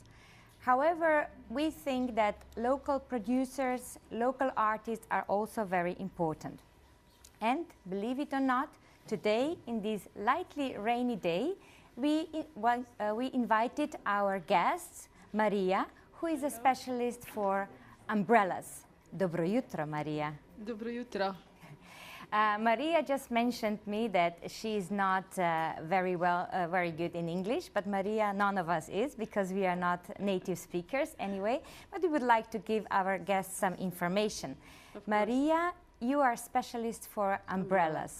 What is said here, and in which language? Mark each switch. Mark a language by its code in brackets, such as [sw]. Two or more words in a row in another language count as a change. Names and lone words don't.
[en] However, we think that local producers, local artists are also very important. And believe it or not, today, in this lightly rainy day, we invited our guest, Marija, who is a specialist for umbrellas. [sl] Dobro jutro, Marija. Dobro jutro. [en] Marija just mentioned me that she is not very good in English, but Marija, none of us is, because we are not native speakers anyway, but we would like to give our guests some information. Marija, you are a specialist for umbrellas.